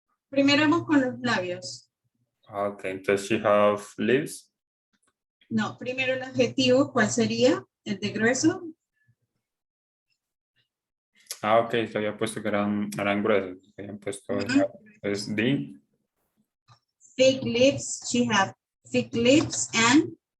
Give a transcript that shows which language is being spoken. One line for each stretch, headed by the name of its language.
Spanish: Primero vamos con los labios.
English: Ok, entonces she have lips.
Spanish: No, primero el adjetivo, ¿cuál sería? El de grueso. Ok, se había puesto que eran gruesos. Habían puesto Ujú. pues, the
English: Thick lips, she have thick lips and